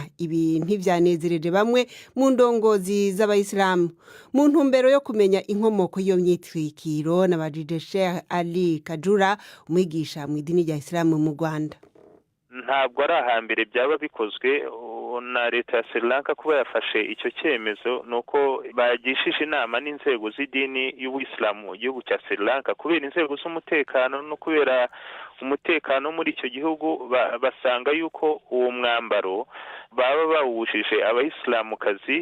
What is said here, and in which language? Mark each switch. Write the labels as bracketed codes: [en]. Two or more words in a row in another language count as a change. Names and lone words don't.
[rn] Ibi ntivyanezereje bamwe mu ndongozi z'abayisilamu. Mu ntumbero yo kumenya inkomoko y'iyo myitwikiro nabajije Sheikh Ali Kajura, umwigisha mu idini rya Isilamu mu Rwanda. [rw] Ntabwo ari ahambere byaba bikozwe na leta ya Sri Lanka kuba yafashe icyo cyemezo, nuko bagishije inama n'inzego z'idini y'Ubuislamu igihugu cya Sri Lanka kubera inzego z'umutekano no kubera umutekano muri icyo gihugu. [rn] Basanga yuko uwo mwambaro baba bawujije abayisilamukazi.